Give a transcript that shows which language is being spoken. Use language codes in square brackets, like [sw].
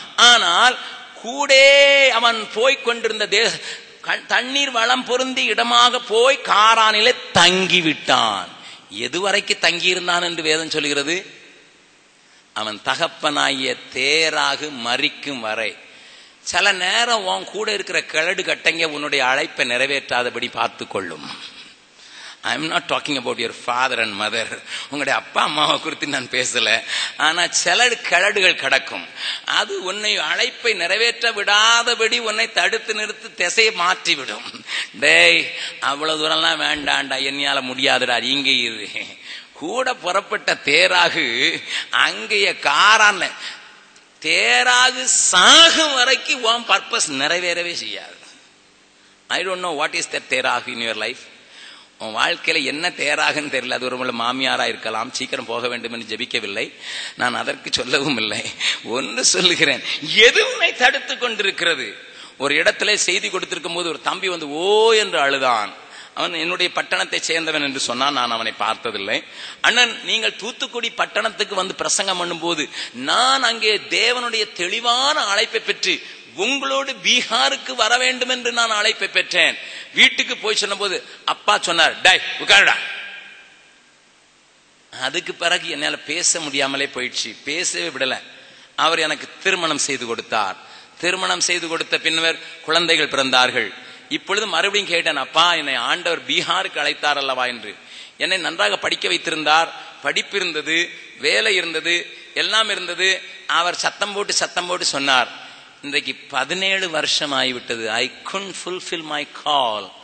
[ta] ஆனால் கூட அவன் போய்கொண்டிருந்த தண்ணீர் வளம் பொருந்தி இடமாக போய் காரானிலே தங்கிவிட்டான். எதுவரைக்கு தங்கியிருந்தான் என்று வேதம் சொல்கிறது? அவன் தகப்பனாகிய தேராகு மரிக்கும் வரை. சில நேரம் உன் கூட இருக்கிற கிழடு கட்டைங்க உன்னுடைய அழைப்பை நிறைவேற்றாதபடி பார்த்து கொள்ளும். [en] I am not talking about your father and mother. [ta] உங்களுடைய அப்பா அம்மாவை குறித்து நான் பேசல. ஆனா சில கிழடுகள் கிடக்கும். அது உன்னை அழைப்பை நிறைவேற்ற விடாதபடி உன்னை தடுத்து நிறுத்தி திசையை மாற்றி விடும். டேய், அவ்வளவு தூரம்லாம் வேண்டாண்டா, என்னையால முடியாதுடா, இங்கே இரு. கூட புறப்பட்ட தேராகு அங்கேய காரான்ல தேராகு சாகும் வரைக்கும் உன் பர்பஸ் நிறைவேறவே செய்யாது. [en] I don't know what is that தேராகு in your life. [ta] உன் வாழ்க்கையில என்ன தேராகுன்னு தெரியல. அது ஒரு மாமியாரா இருக்கலாம். சீக்கிரம் போக வேண்டும் என்று ஜெபிக்கவில்லை, நான் அதற்கு சொல்லவும் இல்லை. ஒன்று சொல்லுகிறேன், எதுவுமே தடுத்து கொண்டிருக்கிறது. ஒரு இடத்துல செய்தி கொடுத்திருக்கும் போது ஒரு தம்பி வந்து ஓ என்று அழுதான். அவன் என்னுடைய பட்டணத்தை சேர்ந்தவன் என்று சொன்னான். நான் அவனை பார்த்ததில்லை. அண்ணன், நீங்கள் தூத்துக்குடி பட்டணத்துக்கு வந்து பிரசங்கம் பண்ணும் போது நான் அங்கே தேவனுடைய தெளிவான அழைப்பை பெற்று உங்களோடு பீகாருக்கு வர வேண்டும் என்று நான் அழைப்பை பெற்றேன். வீட்டுக்கு போய் சொன்ன போது அப்பா சொன்னார், டேய் உட்காருடா. அதுக்கு பிறகு என்னால பேச முடியாமலே போயிடுச்சு, பேசவே விடல. அவர் எனக்கு திருமணம் செய்து கொடுத்தார். திருமணம் செய்து கொடுத்த பின்னர் குழந்தைகள் பிறந்தார்கள். இப்பொழுது மறுபடியும் கேட்டேன், அப்பா என்னை ஆண்டவர் பீகாருக்கு அழைத்தார் அல்லவா என்று. என்னை நன்றாக படிக்க வைத்திருந்தார். படிப்பு இருந்தது, வேலை இருந்தது, எல்லாம் இருந்தது. அவர் சத்தம் போட்டு சொன்னார், இன்றைக்கு 17 வருஷம் ஆகிவிட்டது. [en] I couldn't fulfill my call.